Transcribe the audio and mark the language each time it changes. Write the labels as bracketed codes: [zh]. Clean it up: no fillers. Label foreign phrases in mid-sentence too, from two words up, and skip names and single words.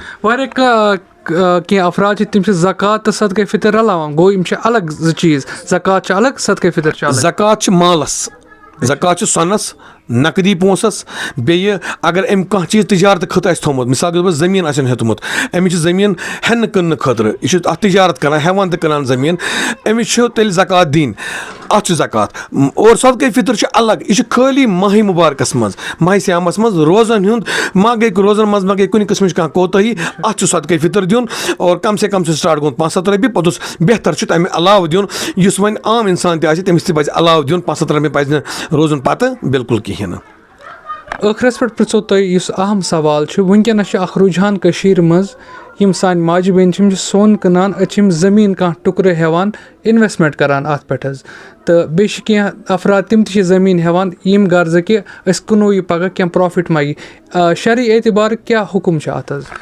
[ks] واریاہ کینٛہہ افراد چھِ تِم چھِ زکات تہٕ صدقے فطر رلاوان گوٚو یِم چھِ الگ زٕ چیٖز زکات چھِ الگ صدقے فطر چھِ الگ زکات چھِ مالس زکات چھُ سۄنس نقدی پونٛسس بیٚیہِ اگر أمۍ کانٛہہ چیٖز تِجارتہٕ خٲطرٕ آسہِ تھوٚمُت [ur] مِثال کے طور پر [ks] زٔمیٖن آسن ہیوٚتمُت أمِس چھِ زٔمیٖن ہٮ۪نہٕ کٕننہٕ خٲطرٕ یہِ چھُ اَتھ تِجارت کران ہٮ۪وان تہٕ کٕنان زٔمیٖن أمِس چھُ تیٚلہِ زکات دِنۍ اَتھ چھُ زکات اور صدقے فطر چھُ الگ یہِ چھُ خٲلی ماہِ مُبارکس منٛز ماہِ سیامس منٛز روزن ہُنٛد ما گٔے روزن منٛز ما گٔے کُنہِ قٕسمٕچ کانٛہہ کوتٲہی اَتھ چھُ صدقے فطر دیُن اور [ur] کم سے کم [ks] چھُ سٹاٹ گوٚمُت 500 رۄپیہِ پوٚتُس بہتر چھُ تَمہِ علاوٕ دیُن یُس وۄنۍ عام اِنسان تہِ آسہِ تٔمِس تہِ پزِ علاوٕ دیُن 500 رۄپیہِ پزِ نہٕ روزُن پتہٕ بالکُل کِہیٖنۍ نہٕ ٲخرس پٮ۪ٹھ پرٛژھو تۄہہِ یُس اہم سوال چھُ وٕنکیٚنس چھُ اکھ رُجحان کٔشیٖر منٛز یِم سانہِ ماجہِ بیٚنہِ چھِ یِم چھِ سۄن کٕنان أسۍ چھِ یِم زٔمیٖن کانٛہہ ٹُکرٕ ہٮ۪وان اِنویسٹمنٹ کران اَتھ پٮ۪ٹھ حظ تہٕ بیٚیہِ چھِ کینٛہہ افراد تِم تہِ چھِ زٔمیٖن ہٮ۪وان ییٚمہِ غرضہٕ کہِ أسۍ کٕنو یہِ پگاہ کینٛہہ پرٛافِٹ ما یی شرعی اعتبار کیٛاہ حُکُم چھُ اَتھ حظ